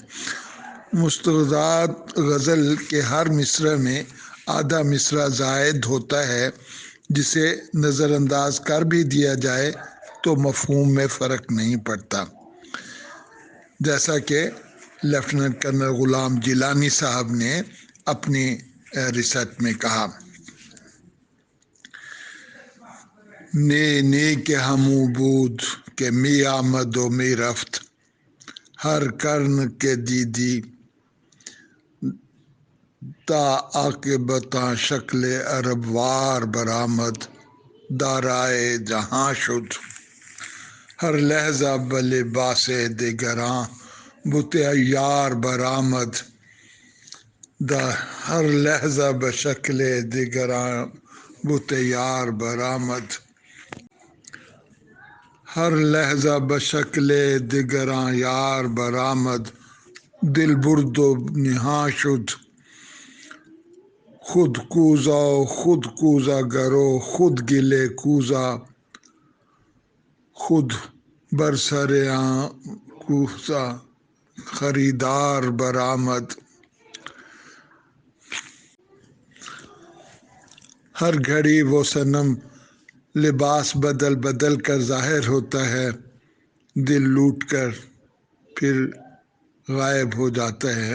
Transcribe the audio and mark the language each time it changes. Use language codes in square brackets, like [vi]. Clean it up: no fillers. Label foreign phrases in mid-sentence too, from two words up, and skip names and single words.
[ur] مستضاد غزل کے ہر مصرع میں آدھا مصرع زائد ہوتا ہے، جسے نظر انداز کر بھی دیا جائے تو مفہوم میں فرق نہیں پڑتا، جیسا کہ [en] Lieutenant Colonel [ur] غلام جیلانی صاحب نے اپنی ریسرچ میں کہا۔ [fa] نی کے ہمو بود کہ می آمد و می رفت، ہر کرن کے دیدی تا عاقبتاں شکل عرب وار برآمد، دارائے جہاں شد، ہر لحظہ بلباس دگراں بت عیار برآمد، ہر لحظہ بشکل دگراں بت یار برآمد، ہر لحظہ بشکل دگراں یار برآمد، دل برد و نہاں شد، خود کوزہ و خود کوزہ گرو خود گلے کوزہ، خود برسر کوزہ خریدار برآمد۔ [ur] ہر گھڑی وہ صنم لباس بدل بدل کر ظاہر ہوتا ہے، دل لوٹ کر پھر غائب ہو جاتا ہے۔